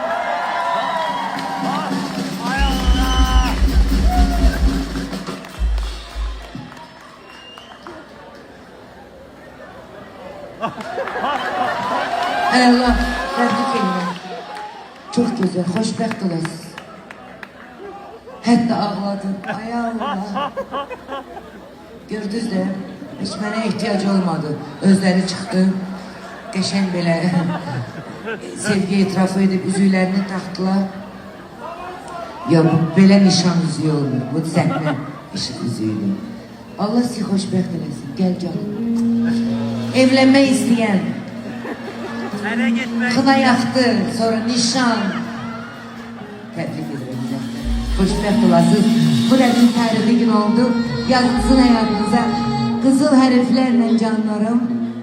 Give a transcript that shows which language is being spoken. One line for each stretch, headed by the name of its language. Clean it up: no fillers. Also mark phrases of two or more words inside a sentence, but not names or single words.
Turkish: Hay Allah, tebrik ederim. Çok güzel,
Azerbaijani: hoşbəxt olasınız.
Turkish: Hatta ağladın. Ay Allah. Gördünüz de, hiç mənə ihtiyaç olmadı.
Azerbaijani: Özləri çıxdı. Qəşəng belə sevgi etirafı edib üzüklərini taxtılar. Ya bu belə nişan üzüyü olmur. Bu səhnə üzüyüdür. Allah sizi xoşbəxt eləsin.
Turkish: Gel canım. Evlenmek isteyen. Kına yaktı, sonra nişan. Tebrik ederim.
Azerbaijani: Xoşbəxt olasınız. Bu rəqim tarixi gün oldu.
Turkish: Yazılsın hayatınıza.
Azerbaijani: Kızıl hərflərlə canlarım.